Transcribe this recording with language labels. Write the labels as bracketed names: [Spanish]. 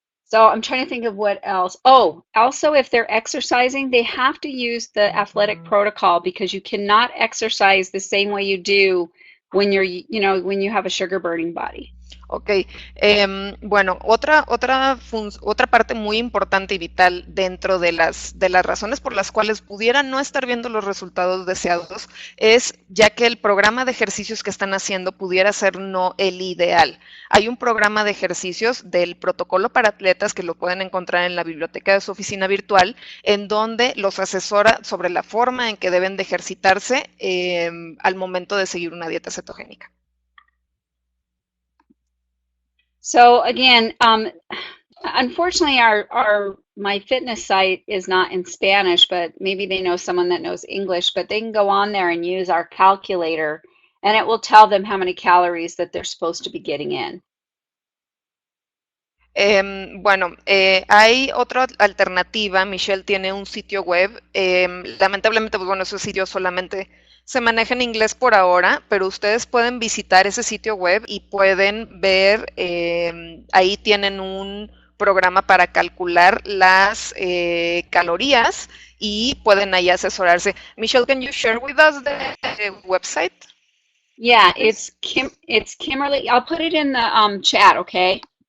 [English] So I'm trying to think of what else. Oh, also if they're exercising, they have to use the athletic protocol because you cannot exercise the same way you do when you're, when you have a sugar burning body. [Spanish] Ok, bueno, otra parte muy importante y vital dentro de las razones por las cuales pudieran no estar viendo los resultados deseados es ya que el programa de ejercicios que están haciendo pudiera ser no el ideal. Hay un programa de ejercicios del protocolo para atletas que lo pueden encontrar en la biblioteca de su oficina virtual, en donde los asesora sobre la forma en que deben de ejercitarse al momento de seguir una dieta cetogénica. [English] So again, unfortunately, my fitness site is not in Spanish, but maybe they know someone that knows English, but they can go on there and use our calculator, and it will tell them how many calories that they're supposed to be getting in. [Spanish] Bueno, hay otra alternativa. Michelle tiene un sitio web. Lamentablemente, pues bueno, ese sitio solamente se maneja en inglés por ahora, pero ustedes pueden visitar ese sitio web y pueden ver, ahí tienen un programa para calcular las calorías y pueden ahí asesorarse. [English] Michelle, can you share with us the website? Yeah, it's Kimberly. I'll put it in the chat, okay?